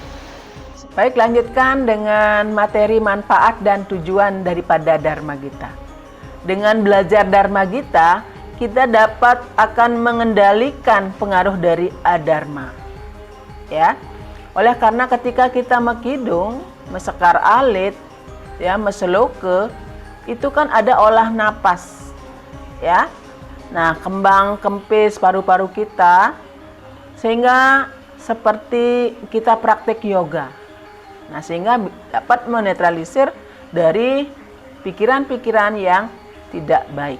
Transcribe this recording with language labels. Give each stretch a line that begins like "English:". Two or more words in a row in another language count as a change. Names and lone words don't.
Indonesian: Baik, lanjutkan dengan materi manfaat dan tujuan daripada Dharma Gita. Dengan belajar Dharma Gita, kita dapat akan mengendalikan pengaruh dari adharma. Ya. Oleh karena ketika kita mekidung,
Balinese: mesekar alit,
Indonesian: ya, meseloke, itu kan ada olah napas. Ya. Nah, kembang kempis paru-paru kita sehingga seperti kita praktek yoga. Nah, sehingga dapat menetralisir dari pikiran-pikiran yang tidak baik.